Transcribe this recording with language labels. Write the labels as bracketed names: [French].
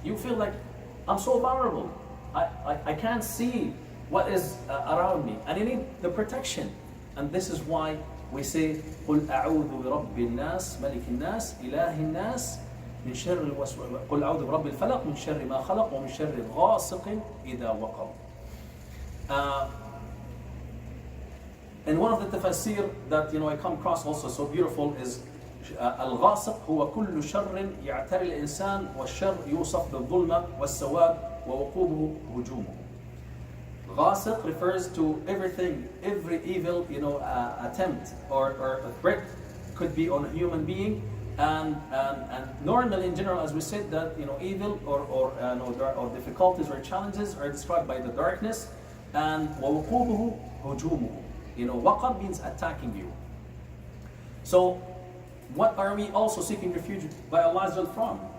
[English] You feel like, I'm so vulnerable. I can't see what is around me, and you need the protection. And this is why we say, [Arabic] قُلْ أَعُوذُ بِرَبِّ النَّاسِ مَلِكِ النَّاسِ إِلَهِ النَّاسِ من شر الوسواس قل أعوذ برب الفلق من شر ما خلق ومن شر غاسق إذا وقب. [English] And one of the tafsir that I come across also so beautiful is [Arabic] الغاسق هو كل شر يعتري الإنسان والشر يوصف بالظلمة والسواد ووقوبه هجومه. [English] غاسق refers to everything, every evil attempt or a threat could be on a human being. And normally, in general, as we said, that evil or difficulties or challenges are described by the darkness. [Arabic] And وَوُقُوبُهُ هُجُومُهُ. [English] Waqab means attacking you. So, what are we also seeking refuge by Allah Azza from?